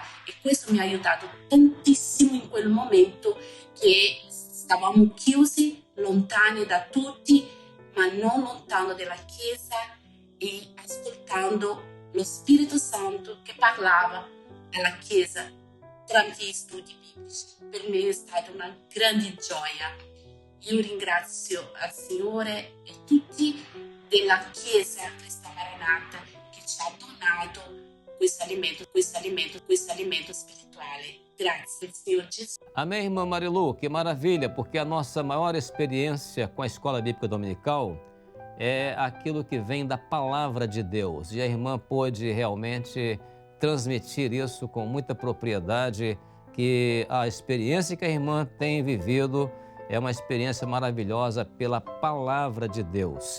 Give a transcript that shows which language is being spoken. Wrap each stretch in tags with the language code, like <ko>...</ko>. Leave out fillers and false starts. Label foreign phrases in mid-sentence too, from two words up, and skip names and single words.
<it>E questo mi ha aiutato tantissimo in quel momento che stavamo chiusi, lontani da tutti, ma non lontano dalla Chiesa e ascoltando lo Spirito Santo che parlava alla Chiesa tramite gli studi biblici. Per me è stata una grande gioia. Io ringrazio al Signore e tutti della Chiesa Cristo Maranatha che ci ha donato questo alimento spirituale. Grazie,</it> <pt>Senhor Jesus. Amém, irmã Marilu, que maravilha, porque a nossa maior experiência com a Escola Bíblica Dominical é aquilo que vem da Palavra de Deus. E a irmã pôde realmente transmitir isso com muita propriedade, que a experiência que a irmã tem vivido é uma experiência maravilhosa pela Palavra de Deus.</pt>